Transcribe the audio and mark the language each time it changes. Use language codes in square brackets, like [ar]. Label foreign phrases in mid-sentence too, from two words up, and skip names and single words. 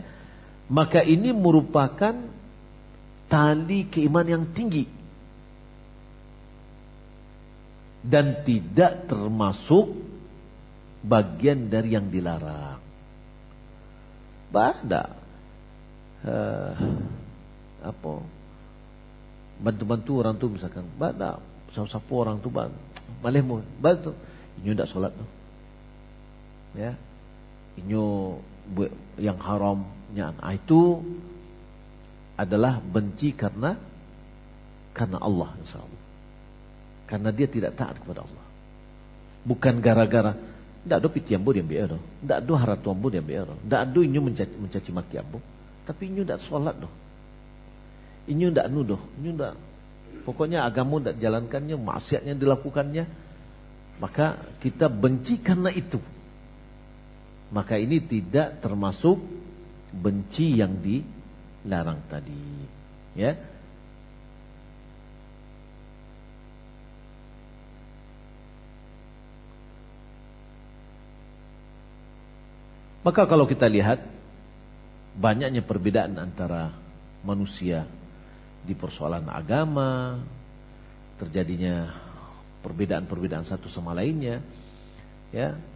[id] Maka ini merupakan tali keimanan yang tinggi dan tidak termasuk bagian dari yang dilarang. [min] Bada apa bantu-bantu orang tu misalkan, bada siapa orang tu malih mu bantu inyo ndak solat tu, [id] ya, [min] inyo [id] yang haramnya, itu adalah benci karena Allah, insyaallah, karena dia tidak taat kepada Allah, [min] bukan gara-gara ndak do piti ambo dia biar do, ndak do haratu ambo dia biar do, ndak do inyo mencaci maki ambo, tapi inyo ndak solat do, inyo ndak anu do, inyo ndak, [id] pokoknya agama ndak jalankannya, maksiatnya dilakukannya, maka kita benci karena itu. Maka ini tidak termasuk benci yang dilarang tadi, ya. Maka kalau kita lihat banyaknya perbedaan antara manusia di persoalan agama, terjadinya perbedaan-perbedaan satu sama lainnya, ya.